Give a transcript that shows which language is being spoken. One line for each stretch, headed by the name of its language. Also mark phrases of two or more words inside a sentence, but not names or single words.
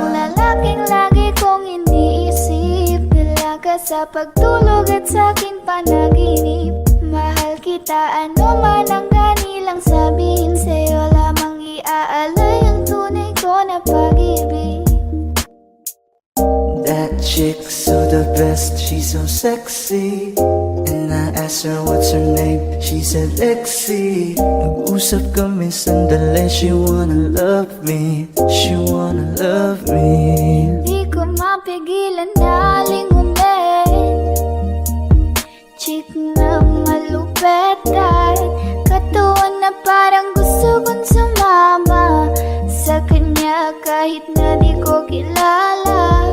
Filipino: kabanata. lalaking lagi kong iniisip. Dalaga sa pagtulog at sa aking panaginip. Mahal kita, ano man ang ganilang sabihin. Sa'yo lamang iaalay ang tunay ko na pag-ibig.
English: That chick's so the best, she's so sexy. And I asked her what's her name, she said Lexi.
Filipino: Nag-usap kami sandali,
English: she wanna love me, she wanna love me.
Filipino: Di ko mapigilan na lingunin. Chick na malupet at katawan na parang gusto kong sumama sa kanya kahit na di ko kilala.